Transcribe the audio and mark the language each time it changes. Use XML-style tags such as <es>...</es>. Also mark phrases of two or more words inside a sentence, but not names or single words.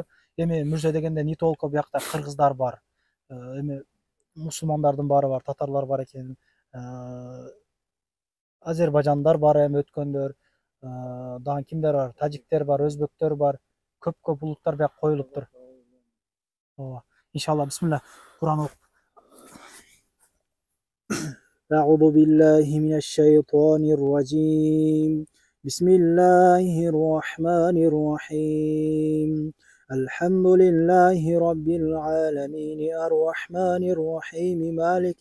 <ky>Эми мүрзө дегенде</ky> <ru>не только</ru> <ky>биякта кыргыздар бар, эми мусулмандардын баары бар, татарлар бар экен, азербайжандар бар, эми өткөндөр дагы кимдер бар, тажиктер бар, өзбектер бар, көп улуттар бияка коюлуптур. Иншалла, бисмилла, Куран окуп.</ky> <ar>أعوذ بالله من الشيطان الرجيم بسم الله الرحمن الرحيم الحمد لله رب العالمين الرحمن الرحيم مالك</ar>